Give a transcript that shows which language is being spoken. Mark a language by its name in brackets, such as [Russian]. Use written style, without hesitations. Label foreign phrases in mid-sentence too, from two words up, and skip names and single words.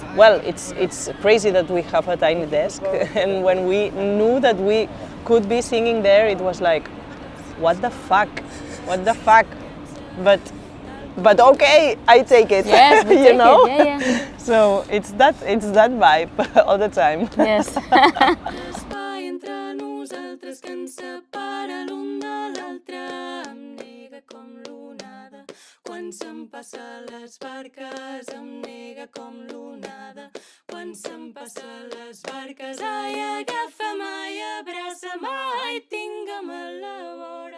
[English] Well, it's crazy that we have a tiny desk, and when we knew that we could be singing there, it was like, what the fuck? But okay, I take it. Yes, we take it. Yeah. So it's that vibe all the time. Yes. [Catalan] L'espai entre nosaltres que ens separa l'un de l'altre em nega com l'onada. Quan se'm passa les barques em nega com l'onada. Quan se'm passa les barques, ai, agafa'm, ai, abraça'm, ai, tingue'm a la vora.